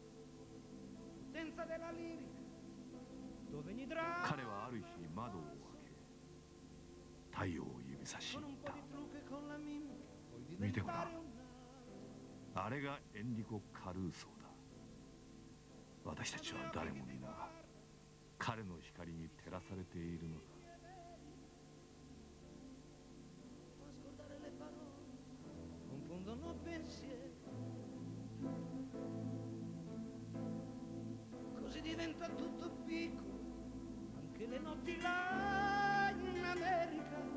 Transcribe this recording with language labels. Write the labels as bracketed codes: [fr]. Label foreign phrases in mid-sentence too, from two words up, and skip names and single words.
[ja] 彼はある日窓を開け太陽を指さし言った。見てごらん、あれがエンリコ・カルーソーだ。私たちは誰も皆彼の光に照らされているのだ。 [it] Così diventa tutto piccolo, anche le notti là in America.